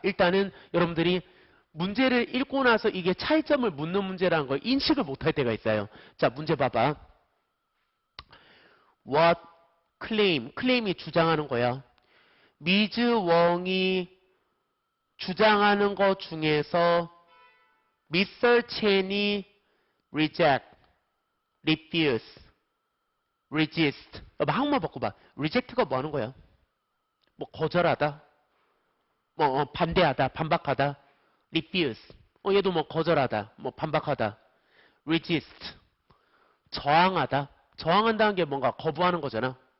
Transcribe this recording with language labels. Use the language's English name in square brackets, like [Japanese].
[Korean] 일단은 여러분들이 문제를 읽고 나서 이게 차이점을 묻는 문제라는 걸 인식을 못할 때가 있어요. 자, 문제 봐봐. [English] What claim? [Korean] claim이 주장하는 거야. 미즈웡이 주장하는 것 중에서 Mr. Chen이 reject, refuse, resist. 한국말 바꿔봐. reject가 뭐 하는 거야? 뭐 거절하다, 뭐 반대하다, 반박하다. refuse. 얘도 뭐 거절하다, 뭐 반박하다. resist. 저항하다. 저항한다는 게 뭔가 거부하는 거잖아.